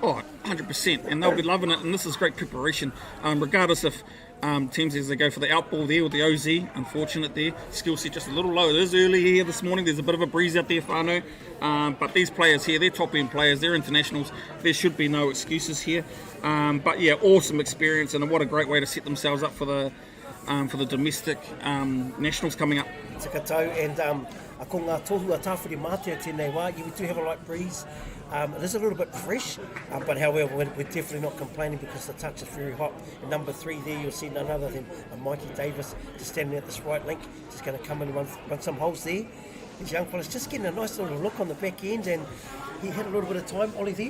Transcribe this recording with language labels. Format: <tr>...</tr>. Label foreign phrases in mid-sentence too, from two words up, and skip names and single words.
<en>Oh, 100%, and they'll be loving it, and this is great preparation, regardless if teams as they go for the out ball there with the OZ, unfortunate there, skill set just a little low. It is early here this morning, there's a bit of a breeze out there, whānau, but these players here, they're top end players, they're internationals, there should be no excuses here, but yeah, awesome experience, and what a great way to set themselves up for the domestic nationals coming up.</en> <mi>Tika tau, and ko ngā tohu a tāwhiri mātea tēnei wā,</mi> <en>we do have a light breeze. It is a little bit fresh, but however, we're definitely not complaining because the touch is very hot. And number 3 there, you'll see none other than Mikey Davis just standing at this right link, just going to come in and run some holes there. These young fellas just getting a nice little look on the back end, and he had a little bit of time, Ollie there.</en>